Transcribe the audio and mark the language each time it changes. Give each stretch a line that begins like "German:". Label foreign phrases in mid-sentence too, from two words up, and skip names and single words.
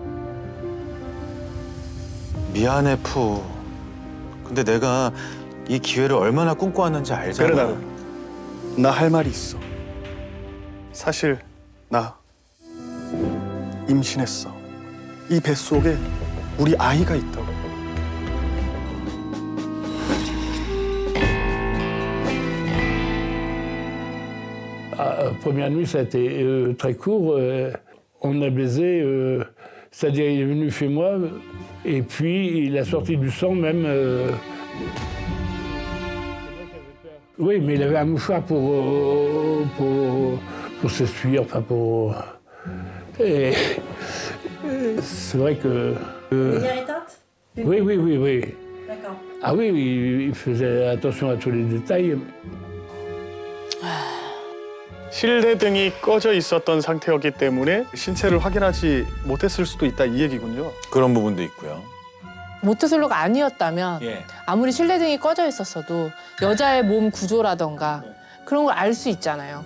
Korean: 미안해, 푸. 근데 내가 이 기회를 얼마나 꿈꿔왔는지 알잖아. 베르나르, 나 할 말이 있어. 사실 나 임신했어. 이 뱃속에 우리 아이가 있다고.
French: Première nuit, ça a été très court. On a baisé, c'est-à-dire il est venu chez moi et puis il a sorti du sang même. Oui, mais il avait un mouchoir pour s'essuyer, enfin pour. Et c'est vrai que. Lumière éteinte? Oui. D'accord. Ah oui, il faisait attention à tous les détails.
Korean: 실내등이 꺼져 있었던 상태였기 때문에 신체를 확인하지 못했을 수도 있다 이 얘기군요. 그런 부분도 있고요. 모태솔로가 아니었다면 예. 아무리 실내등이 꺼져 있었어도 여자의 몸 구조라던가 그런 걸 알 수 있잖아요.